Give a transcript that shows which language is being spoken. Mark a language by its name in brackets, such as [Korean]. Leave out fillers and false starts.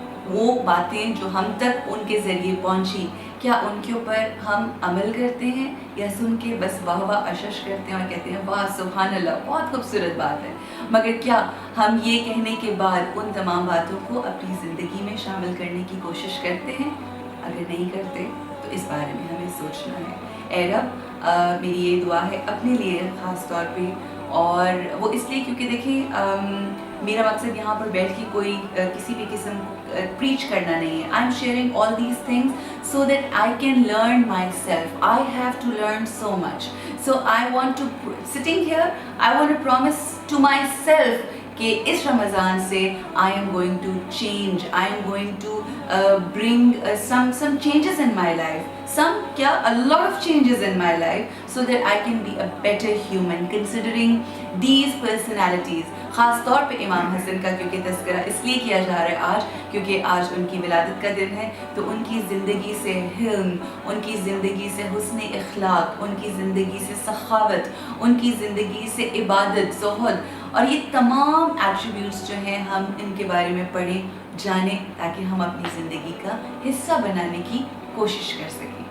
[Urdu] وہ باتیں جو ہم تک ان کے ذریعے پہنچی، کیا ان کے اوپر ہم عمل کرتے ہیں یا سن کے بس واہ واہ اشش کرتے ہیں اور کہتے ہیں واہ سبحان اللہ بہت خوبصورت بات ہے، مگر کیا ہم یہ کہنے کے بعد ان تمام باتوں کو اپنی زندگی میں شامل کرنے کی کوشش کرتے ہیں؟ اگر نہیں کرتے تو اس بارے میں ہمیں سوچنا ہے. اے رب، میری یہ دعا ہے اپنے لیے خاص طور پہ، اور وہ اس لیے کیونکہ دیکھیں میرا مقصد یہاں پر بیٹھ کے کوئی کسی بھی قسم پریچ کرنا نہیں ہے. [English] I am sharing all these things so that I can learn my self. I have to learn so much. So I want to, sitting here, I want to promise to myself [Urdu] کہ اس رمضان سے [English] I am going to change, I am going to bring some changes in my life, a lot of changes in my life, so that I can be a better human, considering these personalities. [Urdu] خاص طور پہ امام حسن کا کیونکہ تذکرہ اس لیے کیا جا رہا ہے آج کیونکہ آج ان کی ولادت کا دن ہے، تو ان کی زندگی سے حلم، ان کی زندگی سے حسن اخلاق، ان کی زندگی سے سخاوت، ان کی زندگی سے عبادت، زہد، اور یہ تمام ایٹریبیوٹس جو ہیں ہم ان کے بارے میں پڑھیں، جانیں، تاکہ ہم اپنی زندگی کا حصہ بنانے کی کوشش کر سکیں.